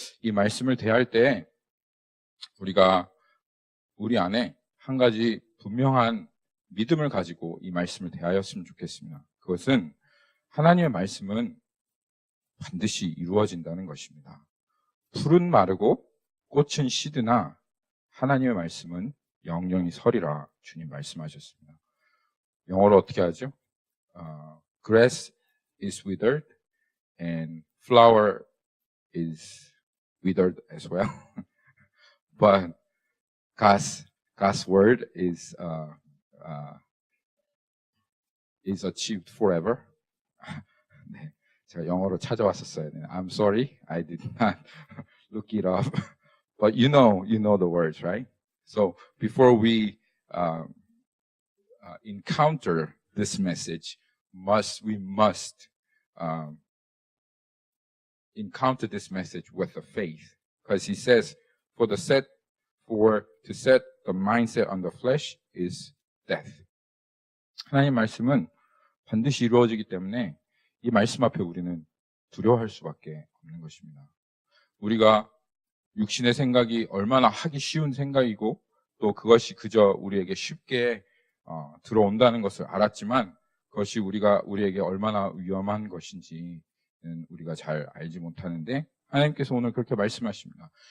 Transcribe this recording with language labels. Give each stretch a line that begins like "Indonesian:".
Korean: 이 말씀을 대할 때 우리가 우리 안에 한 가지 분명한 믿음을 가지고 이 말씀을 대하였으면 좋겠습니다. 그것은 하나님의 말씀은 반드시 이루어진다는 것입니다. 풀은 마르고 꽃은 시드나 하나님의 말씀은 영영이 서리라 주님 말씀하셨습니다. 영어로 어떻게 하죠?
English: Grass is withered and flower is withered as well. But God's word is achieved forever.
Korean: 네, 제가 영어로 찾아왔었어요.
English: I'm sorry, I did not look it up. But you know the words, right? So before we encounter this message, we must encounter this message with a faith, because he says, to set the mindset on the flesh is death.
Korean: 하나님 말씀은 반드시 이루어지기 때문에 이 말씀 앞에 우리는 두려워할 수밖에 없는 것입니다. 우리가 육신의 생각이 얼마나 하기 쉬운 생각이고 또 그것이 그저 우리에게 쉽게 들어온다는 것을 알았지만 그것이 우리에게 얼마나 위험한 것인지는 우리가 잘 알지 못하는데 하나님께서 오늘 그렇게 말씀하십니다.